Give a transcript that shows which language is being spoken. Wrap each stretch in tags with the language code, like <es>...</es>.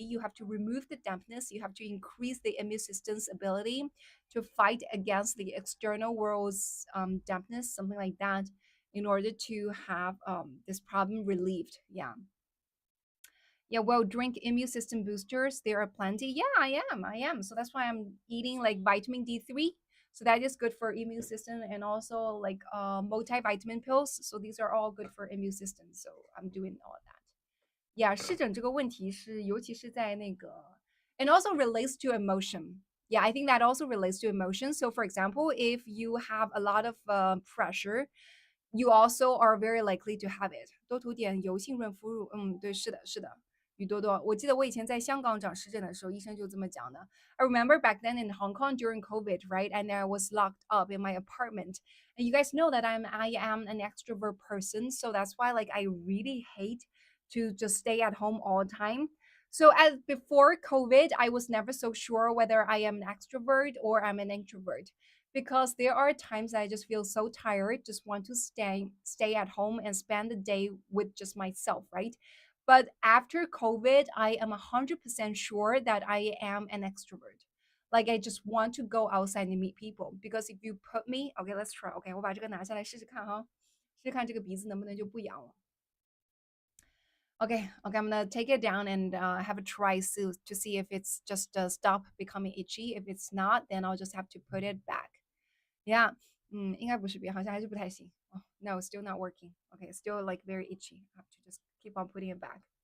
<en>You have to remove the dampness. You have to increase the immune system's ability to fight against the external world's dampness, something like that, in order to have this problem relieved. Yeah. Yeah, well, drink immune system boosters. There are plenty. Yeah, I am. So that's why I'm eating like vitamin D3. So that is good for immune system, and also like multivitamin pills. So these are all good for immune system. So I'm doing all of that.</en> <zh>Yeah, 湿疹这个问题是，尤其是在那个</zh> <en>and also relates to emotion. Yeah, I think that also relates to emotion. So, for example, if you have a lot of pressure, you also are very likely to have it.</en> <zh>多涂点油性润肤乳，对，是的，是的。雨多多，我记得我以前在香港长湿疹的时候，医生就这么讲的。</zh> <en>I remember back then in Hong Kong during COVID, right? And I was locked up in my apartment. And you guys know that I am an extrovert person, so that's why like I really hate to just stay at home all the time. So as before COVID, I was never so sure whether I am an extrovert or I'm an introvert, because there are times I just feel so tired, just want to stay at home and spend the day with just myself, right? But after COVID, I am 100% sure that I am an extrovert. Like I just want to go outside and meet people. Because if you put me, okay, let's try.</en> <zh>Okay, 我把这个拿下来试试看哈，试试看这个鼻子能不能就不痒了。</zh> <en>Okay, okay, I'm gonna take it down and have a try to see if it's just stop becoming itchy. If it's not, then I'll just have to put it back.</en> <zh>Yeah, 应该不是鼻，好像还是不太行。</zh> <en>Oh, no, still not working. Okay, still like very itchy. I have to just keep on putting it back.</en>